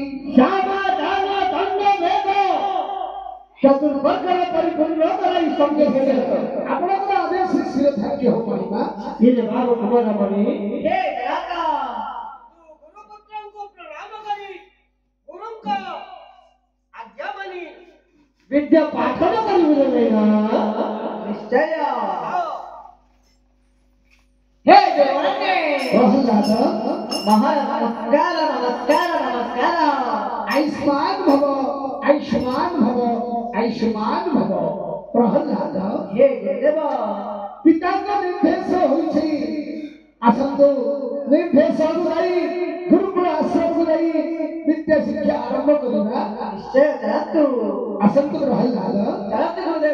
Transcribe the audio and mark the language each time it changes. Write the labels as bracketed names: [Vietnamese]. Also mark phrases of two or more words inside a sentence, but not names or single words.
[Odia] ଚତୁର୍ଭର୍ଗର ପରିପୂର୍ଣ୍ଣ କରାଇ ସଙ୍ଗେ ଆପଣଙ୍କର ଆଦେଶ ଶିର ଧାର୍ଯ୍ୟ ହଉ ମଣିମା। ଇଏ ଭାବ ଆମର ମଣି ଗୁରୁପୁତ୍ରଙ୍କୁ ପ୍ରଣାମ କରି ଗୁରୁଙ୍କ ବିଦ୍ୟା ପାଠନ କରିବେ ନା ନିଶ୍ଚୟ ହେ ଦେବାନେ प्रहलाद ମହାରାଜ ନମସ୍କାର ନମସ୍କାର ନମସ୍କାର ଆୟୁଷ୍ମାନ ଭବ ଆୟୁଷ୍ମାନ ଭବ ଆୟୁଷ୍ମାନ ଭବ ପ୍ରହଲାଦ ହେ ଗୁରୁଦେବ पिताଙ୍କ ନିର୍ଦ୍ଦେଶ ହୋଇଛି ଆସନ୍ତୁ ନିର୍ଦ୍ଦେଶ ଅନୁଯାୟୀ ଗୁରୁକୁଳ ଆଶ୍ରମକୁ ଯାଇ ବିଦ୍ୟା ଶିକ୍ଷା ଆରମ୍ଭ କରିବା ନିଶ୍ଚୟ ଯାତୁ ଆସନ୍ତୁ ପ୍ରହଲାଦ ଯାତୁ ଗୁରୁଦେବ